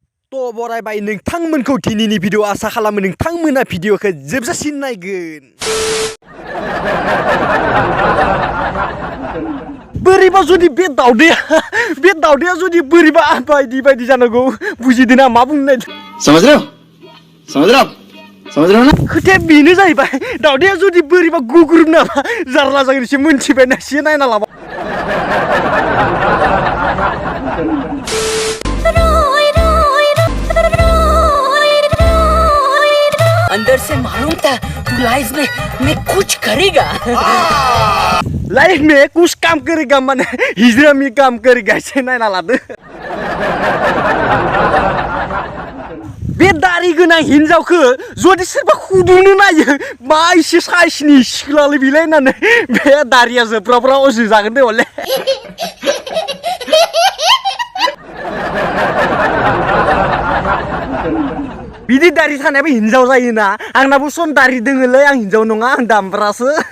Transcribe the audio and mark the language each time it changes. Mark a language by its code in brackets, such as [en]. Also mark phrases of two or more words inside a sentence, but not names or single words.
[brx] तो बरायबाय नोंथांमोनखौ दिनैनि भिडिअ आसा खालामो नोंथांमोना भिडिअखौ जोबजासिम नायगोन। बोरैबा जुदि बे दावदैया जुदि बोरैबा बायदि जानांगौ बुजिदों ना मा बुंनो नागिरदों? [hi] समझ रहे हो ना? [brx] खोथाया बेनो जाहैबाय दावदैया जुदि बोरैबा गुग्रुब नामा जारला जागोन एसे मोनथिबाय ना एसे नायना लाबा। [hi] अंदर से मालूम था तू लाइफ में कुछ करेगा। लाइफ में कुछ काम करेगा माने हिजरा में काम करेगा [brx] एसे नायना लादो। बे दारि गोनां हिनजावखौ जुदि सोरबा खुदुंनो नायो मा एसे साइसनि सिख्लालै बिलाय होननानै बे दारिया जोब्राब्रा अजो जागोन दे हले। बिदि दारि थानायाबो हिनजाव जायोना आंनाबो सम दारि दोङोलै आं हिनजाव नङा आं दामब्रासो।